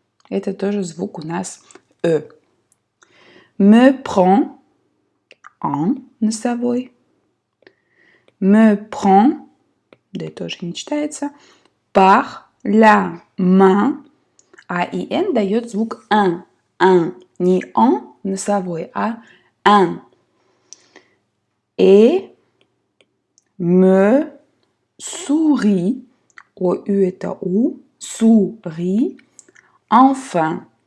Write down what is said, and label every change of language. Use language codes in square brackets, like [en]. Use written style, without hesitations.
[ru] Это тоже звук у нас [fr] Me prend [ru] en носовой. [fr] Me prend, [ru] да тоже не читается, [fr] par la main. [ru] АИН дает звук un. Не en носовой, а un. [fr] Et me sourit. [ru] ОУ это У. [fr] Sourit. Enfin.